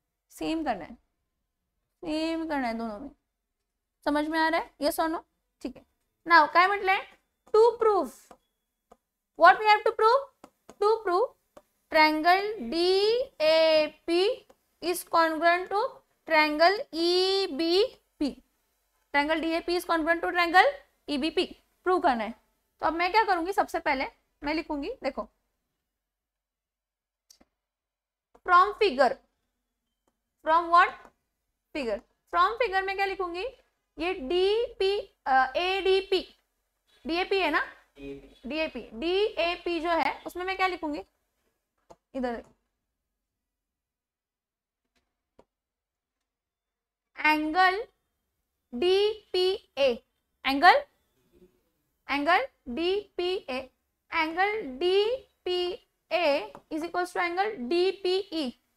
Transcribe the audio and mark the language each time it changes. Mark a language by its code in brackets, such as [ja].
[hi] Same करना है दोनों में. समझ में आ रहा है? यस और नो? ठीक है. नाउ [mr] काय म्हटलंय? [en] To proof what we have to proof triangle DAP is congruent to triangle EBP. triangle DAP is congruent to triangle EBP [hi] prove करना है. तो अब मैं क्या करूंगी? सबसे पहले मैं लिखूंगी, देखो, from figure. From what? Figure. From figure में क्या लिखूंगी? ये ADP DAP है ना? DAP जो है उसमें मैं क्या लिखूंगी? [en] इधर angle DPA, angle DPA, angle DPA is equals to angle DPE.